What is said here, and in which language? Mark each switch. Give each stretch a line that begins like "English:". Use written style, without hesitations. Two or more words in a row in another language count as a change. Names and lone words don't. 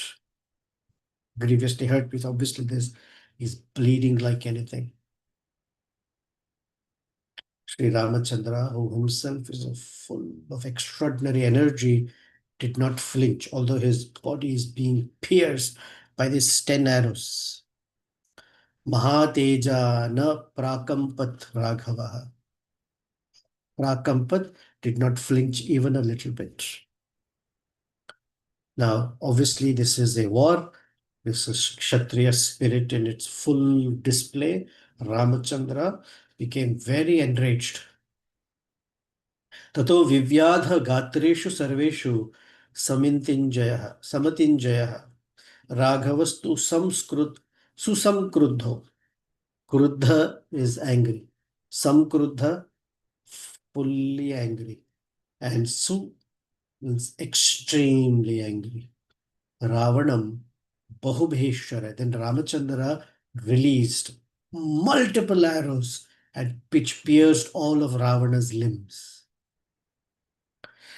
English: Grievously hurt because obviously he's bleeding like anything. Sri Ramachandra, who himself is full of extraordinary energy, did not flinch, although his body is being pierced by these 10 arrows.
Sanskrit: महातेजा न प्रकम्पत राघवः.
English: Prakampat did not flinch even a little bit. Now, obviously, this is a war. This is Kshatriya spirit in its full display. Ramachandra became very enraged.
Sanskrit: ततो विव्याध गात्रेषु सर्वेषु समतिञ्जयः राघवस्तु सुसंक्रुद्धो.
English: Kruddha is angry. Samkruddha, fully angry. And Su means extremely angry.
Sanskrit: रावणं बहुभेश्वर.
English: Then Ramachandra released multiple arrows and which pierced all of Ravana's limbs.